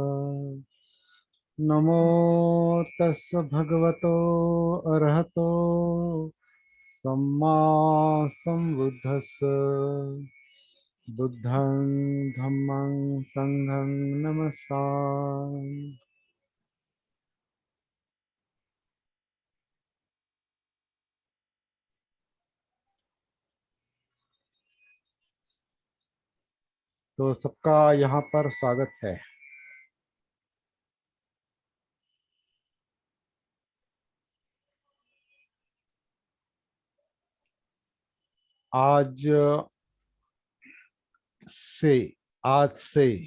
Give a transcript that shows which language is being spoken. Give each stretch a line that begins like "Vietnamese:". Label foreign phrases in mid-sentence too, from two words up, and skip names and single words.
Pali: नमो तस् भगवतो अरहतो सम्मा सम्बुद्धस्स। बुद्धं धम्मं संघं नमस्सामि।
Hindi: तो सबका यहाँ पर स्वागत है। आज से आज से